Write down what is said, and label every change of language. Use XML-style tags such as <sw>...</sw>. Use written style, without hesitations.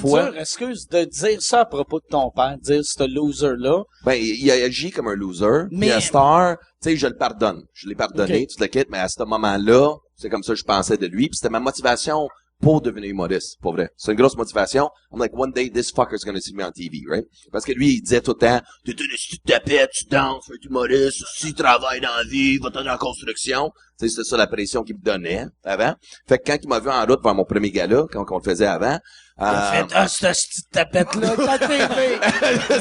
<fr>fois, dur, excuse, de dire ça à propos de ton père, dire ce loser-là. ben, il a agi comme un loser. Mais- Mais à Star, tu sais, je le pardonne. Je l'ai pardonné, Ok. tu le quittes, mais à ce moment-là, c'est comme ça que je pensais de lui. Puis c'était ma motivation pour devenir humoriste, pour vrai. C'est une grosse motivation.</fr> <en>I'm like, one day, this fucker's gonna see me on TV, right?</en> <fr>Parce que lui, il disait tout le temps, t'es une petite tapette, tu danses, tu es humoriste, si tu travailles dans la vie, va-t'en dans la construction. Tu sais, c'était ça la pression qu'il me donnait avant. Fait que quand il m'a vu en route vers mon premier gala, quand on le faisait avant, Cette petite tapette-là, ta TV.</fr>